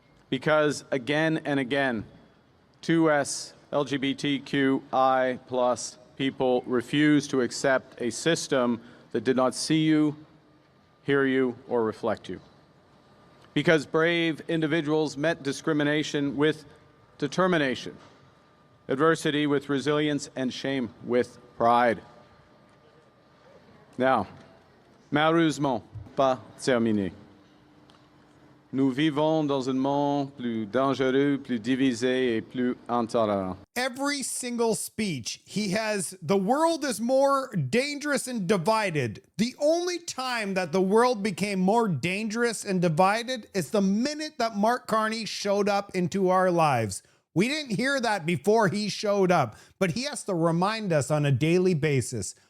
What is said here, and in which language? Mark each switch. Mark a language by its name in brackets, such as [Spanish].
[English] Because again and again, 2S LGBTQI plus people refuse to accept a system that did not see you, hear you, or reflect you. Because brave individuals met discrimination with determination, adversity with resilience, and shame with pride. [French] Now, malheureusement, pas terminé. Nous vivons dans un monde plus dangereux, plus divisé et plus intolérant. [English] Every single speech, he has, the world is more dangerous and divided. The only time that the world became more dangerous and divided is the minute that Mark Carney showed up into our lives. We didn't hear that before he showed up, but he has to remind us on a daily basis.